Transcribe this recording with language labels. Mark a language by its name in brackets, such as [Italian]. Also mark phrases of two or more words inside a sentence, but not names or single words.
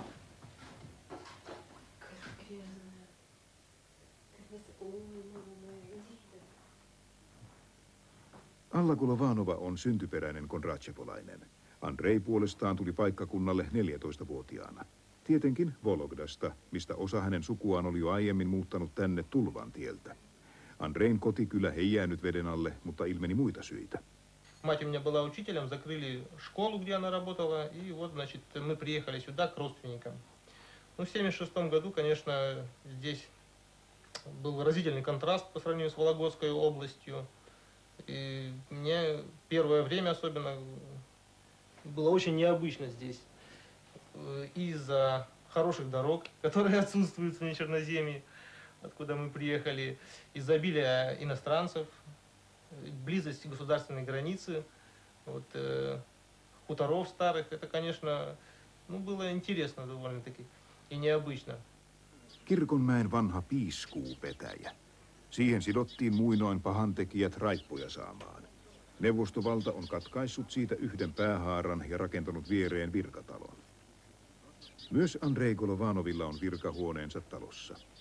[Finnish] Alla Golovanova on syntyperäinen kondratjevolainen. Andrei puolestaan tuli paikkakunnalle 14-vuotiaana. Tietenkin Vologdasta, mistä osa hänen sukuaan oli jo aiemmin muuttanut tänne Tulvan tieltä. Andrein kotikylä ei jäänyt veden alle, mutta ilmeni muita syitä. [Russian] Мать у меня была учителем, закрыли школу, где она работала, и вот, значит, мы приехали сюда к родственникам. Ну, в 1976 году, конечно, здесь был разительный контраст по сравнению с Вологодской областью. И мне первое время особенно было очень необычно здесь. Из-за хороших дорог, которые отсутствуют в Черноземье, откуда мы приехали, из-за обилия иностранцев, близости государственной границы, вот, хуторов старых, это, конечно, ну, было интересно довольно-таки и необычно. [Finnish] Kirkonmäen vanha piiskuupetäjä. Siihen sidottiin muinoin pahantekijät raippuja saamaan. Neuvostovalta on katkaissut siitä yhden päähaaran ja rakentanut viereen virkatalon. Myös Andrei Golovanovilla on virkahuoneensa talossa.